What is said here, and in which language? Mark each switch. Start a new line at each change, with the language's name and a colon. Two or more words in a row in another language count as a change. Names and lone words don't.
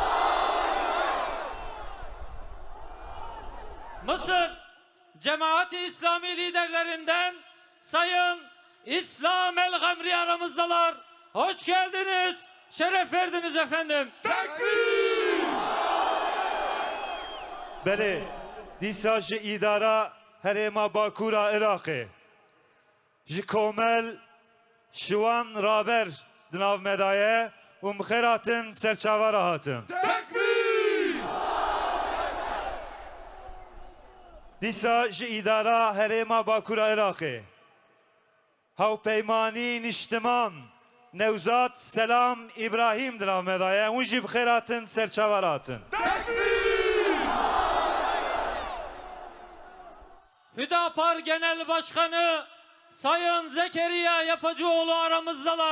Turkish: Mısır Cemaat-i İslami liderlerinden Sayın İslam el-Gamri aramızdalar. Hoş geldiniz, şeref verdiniz efendim. Tekbir!
Kurdish: Belê dîsa ji îdara herêma Bakûra Iraqê ji komel şiwan raber di nav me de ye û bi xêr hatin serçavar hatin. Dîsa ji îdara herêma Bakûra Iraqê Hawpeymanî Niştiman Nevzat Selam İbrahim di nav me de ye hûn jî bi xêr hatin serçavar hatin.
Turkish: Hüdapar Genel Başkanı Sayın Zekeriya Yapıcıoğlu aramızdalar.